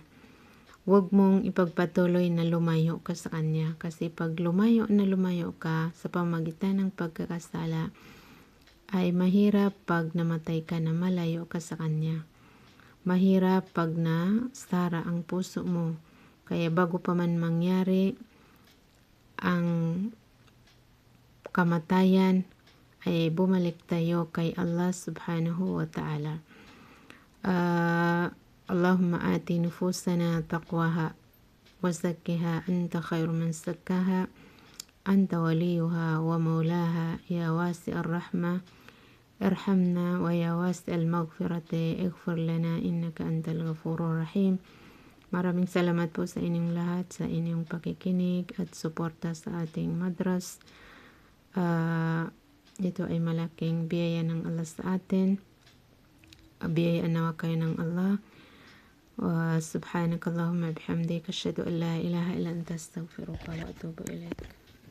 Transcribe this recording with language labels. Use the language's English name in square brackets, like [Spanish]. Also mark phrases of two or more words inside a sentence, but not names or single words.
[Filipino] Huwag mong ipagpatuloy na lumayo ka sa Kanya, kasi pag lumayo ka sa pamagitan ng pagkakasala, ay mahirap pag namatay ka na malayo ka sa Kanya. Mahirap pag nasara ang puso mo. Kaya bago pa man mangyari ang kamatayan, ay bumalik tayo kay Allah [Arabic] سبحانه وتعالى. اللهم آت نفوسنا تقواها وزكها أنت خير من زكاها أنت وليها ومولاها يا واسع الرحمة ارحمنا ويا واسع المغفرة اغفر لنا إنك أنت الغفور الرحيم. [Filipino] Maraming salamat po sa inyong lahat, sa inyong pakikinig at suporta sa ating madras. Ito ay malaking biyaya ng Allah sa atin. Biyayaan nawa kayo ng Allah. [Arabic] سبحانك اللهم وبحمدك أشهد أن لا إله إلا أنت أستغفرك وأتوب إليك.